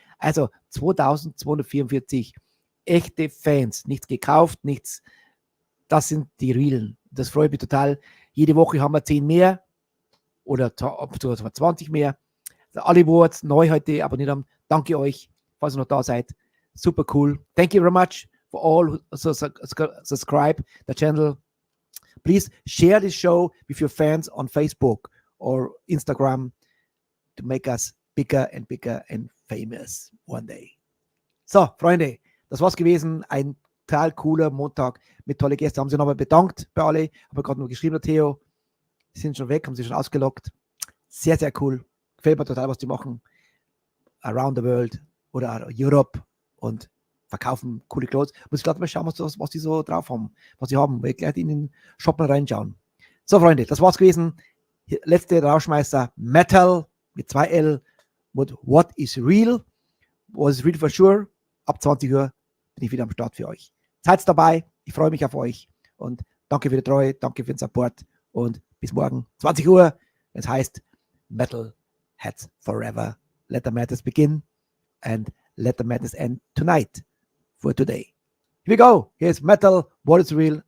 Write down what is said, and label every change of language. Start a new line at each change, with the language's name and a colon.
German: Also 2244 echte Fans. Nichts gekauft, nichts. Das sind die Realen. Das freut mich total. Jede Woche haben wir 10 mehr oder 20 mehr. Also alle, wo jetzt neu heute abonniert haben, danke euch, falls ihr noch da seid. Super cool.
English: Thank you very much for all who subscribe the channel. Please share this show with your fans on Facebook or Instagram to make us bigger and famous one day.
German: So, Freunde, das war's gewesen. Ein total cooler Montag mit tollen Gästen. Haben sie nochmal bedankt bei alle. Habe gerade nur geschrieben, Theo. Die sind schon weg, haben sie schon ausgelockt. Sehr, sehr cool. Gefällt mir total, was die machen.
English: Around the world
German: oder Europe und verkaufen coole Clothes. Muss ich gerade mal schauen, was die so drauf haben, was sie haben. Weil ich gleich in den Shop mal reinschauen. So, Freunde, das war's gewesen. Hier, letzte Rauschmeister Metal mit 2L mit What is Real? What is Real for Sure? Ab 20 Uhr bin ich wieder am Start für euch. Seid dabei. Ich freue mich auf euch. Und danke für die Treue, danke für den Support. Und bis morgen, 20 Uhr. Es heißt Metalheads Forever.
English: Let the madness begin and let the madness end tonight for today. Here we go. Here's Metal, What is Real.